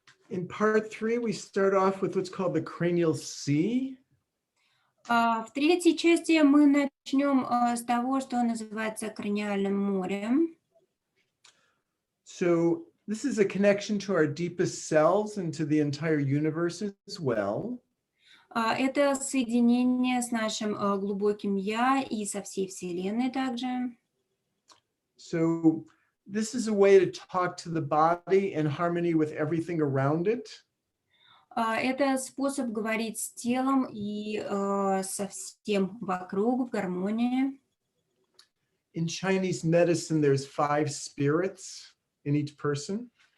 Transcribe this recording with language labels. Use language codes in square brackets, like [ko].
[en] In part 3, we start off with what's called the cranial sea. [ru] В третьей части мы начнем с того, что называется краниальным морем. [en] So this is a connection to our deepest selves and to the entire universe as well. [ru] Это соединение с нашим глубоким «я» и со всей Вселенной также. [en] So this is a way to talk to the body in harmony with everything around it. [ru] Это способ говорить с телом и со всем вокруг в гармонии. [en] In Chinese medicine, there's 5 spirits in each person.